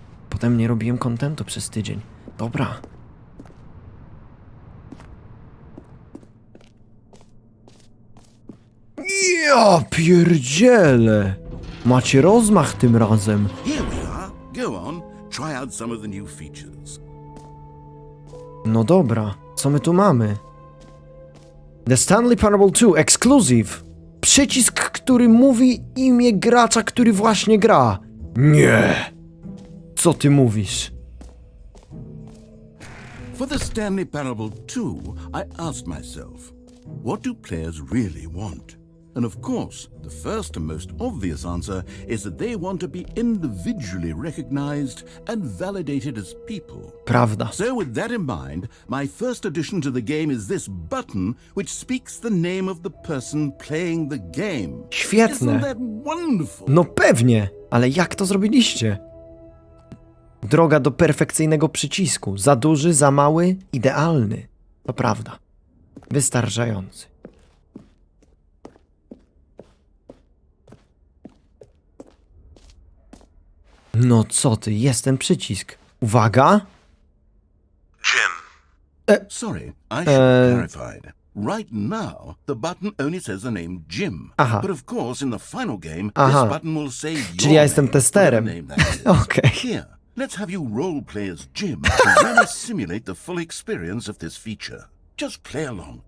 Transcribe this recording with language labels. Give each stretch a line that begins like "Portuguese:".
Polish: Potem nie robiłem kontentu przez tydzień. Dobra. Ja pierdzielę! Macie rozmach tym razem.
English: Here we are. Go on. Try out some of the new features.
Polish: No dobra, co my tu mamy? The Stanley Parable 2 Exclusive. Przycisk, który mówi imię gracza, który właśnie gra. Nie! Co ty mówisz?
English: For the Stanley Parable 2, I asked myself, what do players really want? And of course, the first and most obvious answer is that they want to be individually recognized and validated as people.
Polish: Prawda.
English: So with that in mind, my first addition to the game is this button which speaks the name of the person playing the game.
Polish: Świetne.
English: Isn't that wonderful?
Polish: No pewnie, ale jak to zrobiliście? Droga do perfekcyjnego przycisku. Za duży, za mały, idealny. To prawda. Wystarczający. No co ty, jest ten przycisk. Uwaga!
English: Sorry, I should have clarified. Right now, the button only says the name Jim.
Polish: Aha.
English: But of course, in the final game,
Polish: Aha.
English: this button will say your
Polish: Czyli ja jestem
English: name,
Polish: testerem.
English: whatever name that is.
Polish: Okej.
English: Here, let's have you roleplay as Jim to really simulate the full experience of this feature. Just play along.